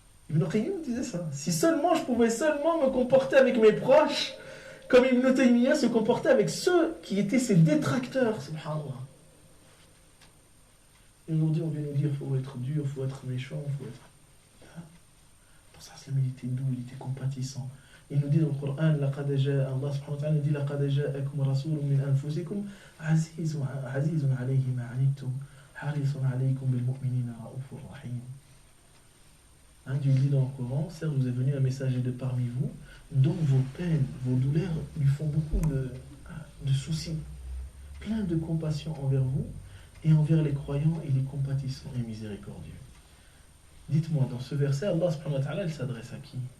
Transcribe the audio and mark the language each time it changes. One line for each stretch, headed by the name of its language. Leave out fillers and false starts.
French: Ibn Qayyim disait ça. Si seulement je pouvais seulement me comporter avec mes proches comme Ibn Taymiyyah se comportait avec ceux qui étaient ses détracteurs. Subhanallah. Et aujourd'hui on vient nous dire qu'il faut être dur, il faut être méchant, il faut être... Pour ça, il était doux, il était compatissant. Il nous dit dans le Coran, Allah subhanahu wa ta'ala nous dit
Arabic: لَقَدْ جَاءَكُمْ رَسُولٌ مِّنْ أَنفُسِكُمْ عَزِيزٌ عَلَيْهِ مَا عَنِتُّمْ حَرِيصٌ عَلَيْكُمْ بِالْمُؤْمِنِينَ رَءُوفٌ رَحِيمٌ.
French: Dieu dit dans le Coran, certes vous est venu un messager de parmi vous, dont vos peines, vos douleurs lui font beaucoup de soucis, plein de compassion envers vous et envers les croyants, il est compatissant et miséricordieux. Dites-moi, dans ce verset, Allah subhanahu wa ta'ala, il s'adresse à qui?